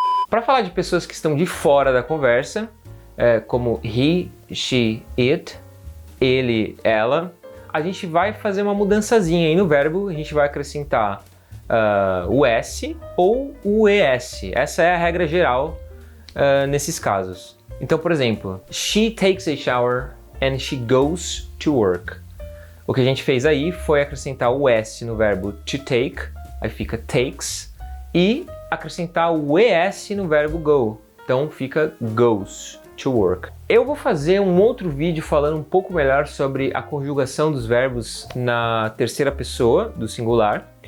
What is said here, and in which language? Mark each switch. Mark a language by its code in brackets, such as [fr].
[pt] Para falar de pessoas que estão de fora da conversa, como he, she, it, ele, ela, a gente vai fazer uma mudançazinha aí no verbo, a gente vai acrescentar o S ou o ES. Essa é a regra geral nesses casos. Então, por exemplo, [en] she takes a shower and she goes to work. [pt] O que a gente fez aí foi acrescentar o S no verbo to take, aí fica takes, e acrescentar o ES no verbo go, então fica [en] goes to work. [pt] Eu vou fazer um outro vídeo falando um pouco melhor sobre a conjugação dos verbos na terceira pessoa do singular.